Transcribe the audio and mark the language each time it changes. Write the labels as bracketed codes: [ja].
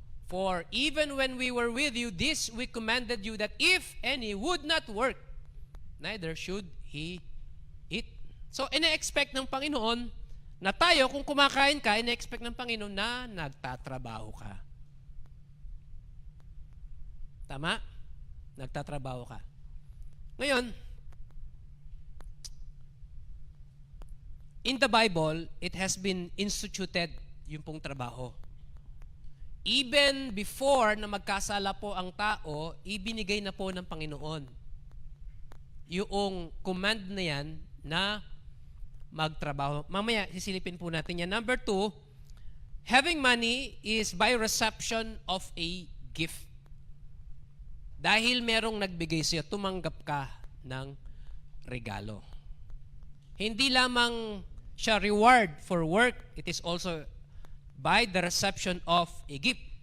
[en] For even when we were with you, this we commanded you that if any would not work, neither should he eat. [tl] So, ina-expect ng Panginoon na tayo, kung kumakain ka, ina-expect ng Panginoon na nagtatrabaho ka. Tama? Nagtatrabaho ka. Ngayon, [en] in the Bible, it has been instituted [tl] yung pong trabaho. Even before na magkasala po ang tao, ibinigay na po ng Panginoon yung command na yan na magtrabaho. Mamaya, sisilipin po natin yan. [en] Number 2, having money is by reception of a gift. [tl] Dahil merong nagbigay sa'yo, tumanggap ka ng regalo. Hindi lamang siya [en] reward for work, it is also by the reception of a gift.